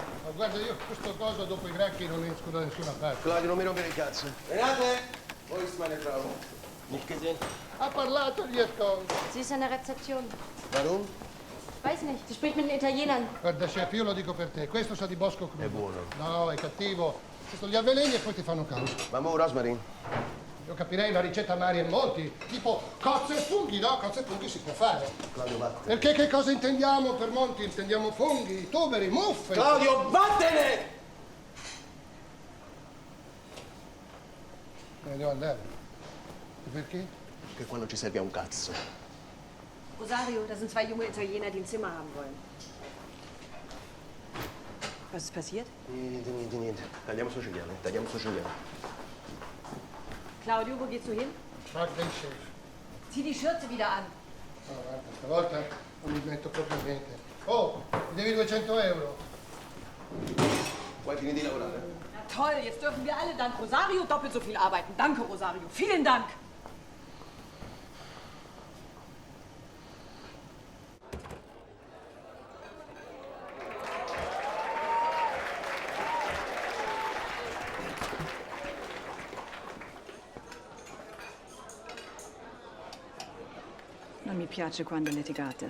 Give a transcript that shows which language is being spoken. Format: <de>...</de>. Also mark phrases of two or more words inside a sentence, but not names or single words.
<it>Ma guarda, io questo coso dopo i granchi non esco da nessuna parte. Claudio, non mi rompere il cazzo.</it> <de>Renate! Wo ist meine Frau? Nicht gesehen.</de> <it>Ha parlato gli con.</it> <de>Sie ist an der Rezeption. Warum? Weiß nicht, sie spricht mit den Italienern.</de> <it>Guarda, chef, io lo dico per te. Questo sa di bosco crudo. È buono. No, è cattivo. Questo li avveleni e poi ti fanno causa. Ma mo Rosmarin? Io capirei una ricetta Mari e Monti, tipo cozze e funghi, no? Cozze e funghi si può fare. Claudio, vattene. Perché che cosa intendiamo per Monti? Intendiamo funghi, tuberi, muffe. Claudio, vattene! Me ne devo andare. E perché? che qua non ci serve a un cazzo.</it> <de>Rosario, da sind zwei junge Italiener, die ein Zimmer haben wollen. Was ist passiert?</de> <it>Niente. Tagliamo sto cinghiale.</it> <de>Claudio, wo gehst du hin? Frag den Chef. Zieh die Schürze wieder an.</de> <it>No, guarda, stavolta non mi metto proprio niente. Oh, mi devi 200 euro. Vuoi finire di lavorare?</it> <de>Na toll, jetzt dürfen wir alle dank Rosario doppelt so viel arbeiten. Danke, Rosario. Vielen Dank.</de> <it>Non mi piace quando litigate.</it>